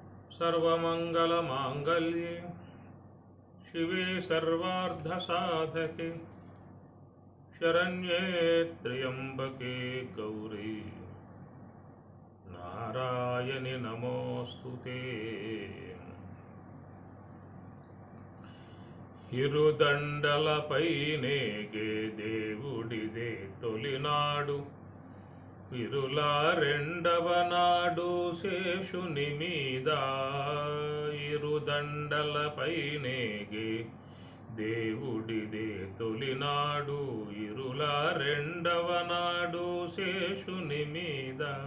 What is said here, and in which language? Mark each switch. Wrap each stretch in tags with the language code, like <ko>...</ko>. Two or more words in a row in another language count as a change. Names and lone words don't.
<sa>सर्वमंगलमांगल्ये शिवे सर्वार्धसाधके शरण्ये त्र्यंबके गौरी नारायणि नमोस्तुते।</sa> <te>ఇరుదండలపైనేగే దేవుడిదే తొలినాడు, విరులా రెండవ నాడు శేషుని మీద. ఇరుదండలపైనేగే దేవుడిదే తొలినాడు, ఇరులా రెండవ నాడు శేషుని మీద.</te>